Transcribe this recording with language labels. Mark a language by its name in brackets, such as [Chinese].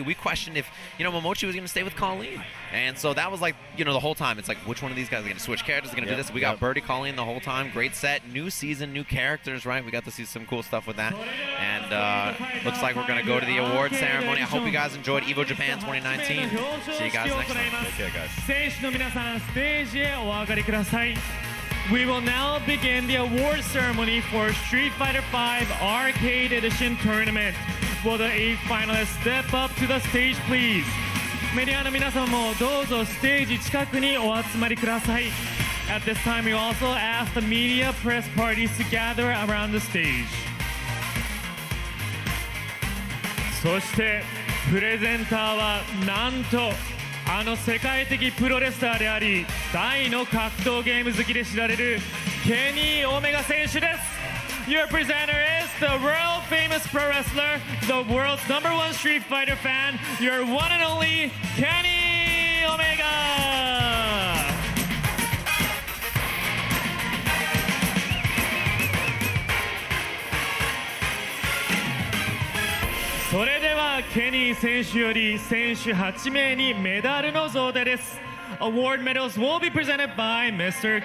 [English] We questioned if, Momochi was going to stay with Colleen. And so that was like, the whole time. It's like, which one of these guys are going to switch characters, going to do this? We got Birdie, Colleen the whole time. Great set. New season, new characters, right? We got to see some cool stuff with that. And looks like we're going to go to the award ceremony. I hope you guys enjoyed EVO Japan 2019. See you guys next time. Take care, guys. [Japanese] 選手の皆さん、ステージへお上がりください。 [English] We will now begin the award ceremony for Street Fighter V Arcade Edition Tournament. Will the 8 finalists step up to the stage, please? [Japanese] メディアの皆様もどうぞステージ近くにお集まりください。 [English] At this time, we also ask the media press parties to gather around the stage. [Japanese] そしてプレゼンターはなんとあの世界的プロレスラーであり大の格闘ゲーム好きで知られるケニー・オメガ選手です。 [English] Your presenter is the world famous pro wrestler, the world's #1 Street Fighter fan, your one and only Kenny Omega! [Japanese] それではケニー選手より選手8名にメダルの贈呈です。 [English] Award medals will be presented by Mr.